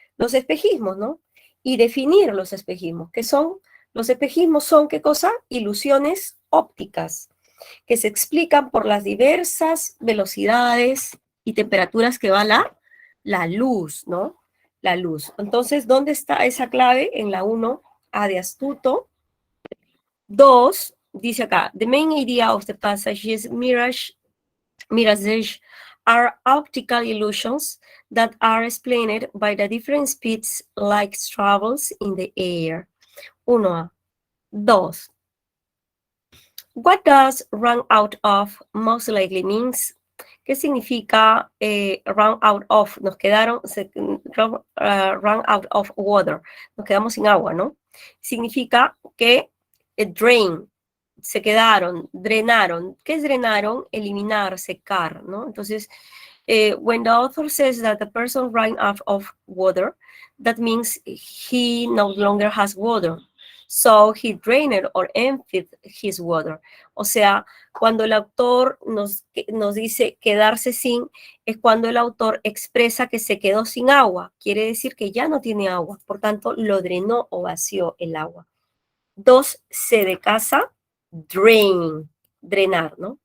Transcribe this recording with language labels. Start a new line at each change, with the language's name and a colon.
Spanish: Los espejismos, ¿no? Y definir los espejismos. ¿Qué son? Los espejismos son, ¿qué cosa? Ilusiones ópticas, que se explican por las diversas velocidades y temperaturas que va la luz, ¿no? La luz. Entonces, ¿dónde está esa clave? En la 1, A de astuto.
English: 2,
Spanish: dice acá,
English: the main idea of the passage is mirages are optical illusions that are explained by the different speeds light travels in the air. 1A. 2. What does run out of most likely means?
Spanish: ¿Qué significa run out of? Nos quedaron,
English: run out of water.
Spanish: Nos quedamos sin agua, ¿no? Significa que drain, se quedaron, drenaron. ¿Qué es drenaron? Eliminar, secar, ¿no?
English: Entonces, when the author says that the person ran out of water, that means he no longer has water. So he drained or emptied his water.
Spanish: O sea, cuando el autor nos dice quedarse sin, es cuando el autor expresa que se quedó sin agua. Quiere decir que ya no tiene agua. Por tanto, lo drenó o vació el agua. 2, C de casa, drain, drenar, ¿no?